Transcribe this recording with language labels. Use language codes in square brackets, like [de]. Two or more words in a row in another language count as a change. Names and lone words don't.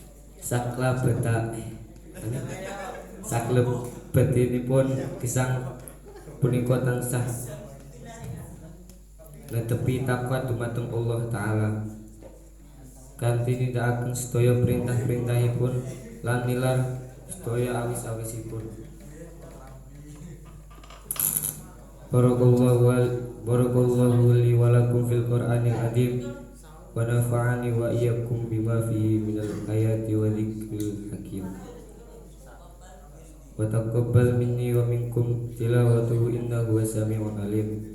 [jv] saklebetipun gesang punika tansah netepi takwa dumateng Allah Ta'ala kanthi nindakaken sedaya perintah-perintahipun lan nilar sedaya awis-awisipun. [ar] بارك الله لي ولكم في القرآن العظيم ونفعني وإياكم بما فيه من الآيات والذكر الحكيم. وتقبل مني ومنكم تلاوته إنه السميع العليم.